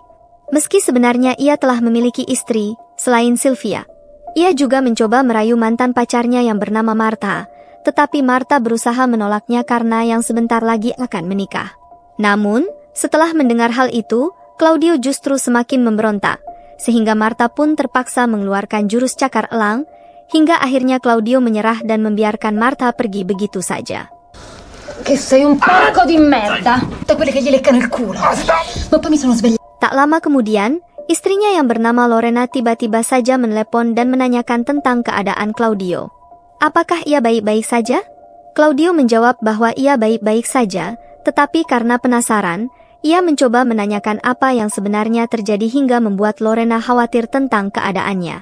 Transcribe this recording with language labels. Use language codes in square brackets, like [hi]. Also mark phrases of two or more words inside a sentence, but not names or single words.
[id] Meski sebenarnya ia telah memiliki istri, selain Sylvia, ia juga mencoba merayu mantan pacarnya yang bernama Martha, tetapi Martha berusaha menolaknya karena yang sebentar lagi akan menikah. Namun, setelah mendengar hal itu, Claudio justru semakin memberontak, sehingga Martha pun terpaksa mengeluarkan jurus cakar elang, hingga akhirnya Claudio menyerah dan membiarkan Martha pergi begitu saja. [it] Che sei un porco di merda, da quelle che gli leccano il culo. Ma poi mi sono svegliata. [id] Tak lama kemudian, istrinya yang bernama Lorena tiba-tiba saja menelepon dan menanyakan tentang keadaan Claudio. Apakah ia baik-baik saja? Claudio menjawab bahwa ia baik-baik saja, tetapi karena penasaran, ia mencoba menanyakan apa yang sebenarnya terjadi hingga membuat Lorena khawatir tentang keadaannya.